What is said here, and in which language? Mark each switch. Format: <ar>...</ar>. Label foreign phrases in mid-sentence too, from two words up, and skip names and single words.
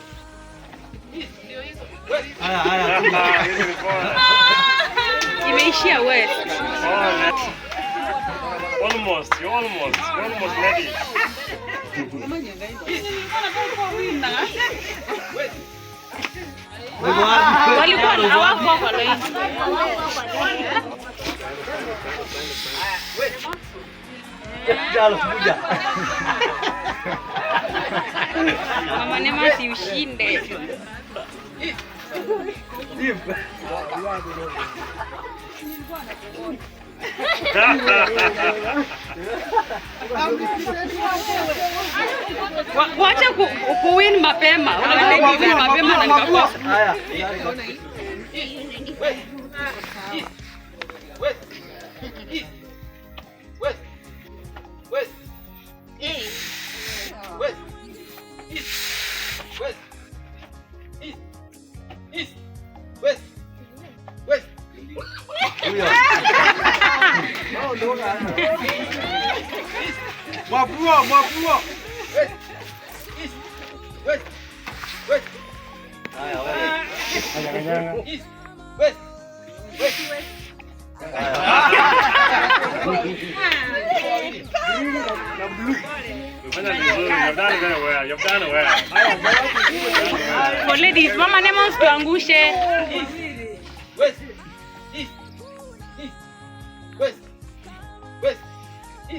<en>East. West.</en> <sw>Imeishia west.</sw> <en>Almost ready. West.</en> <sw>Walikuwa hawako kwa line.</sw> <en>West.</en> <sw>Mama Neema si ushinde.</sw> <en>East.</en> <sw>Wacha kuwin mapema. Unataka kuwin mapema na nikakosa.</sw> <en>West. East. West. East. West. West. East. West. East. West. East. East. West. West. Mapua. West. East. West. West. East. West. West. You've done it well. For ladies,</en> <sw>Mama Neema usituangushe.</sw> <en>East. West. East. East. West. West. East.</en>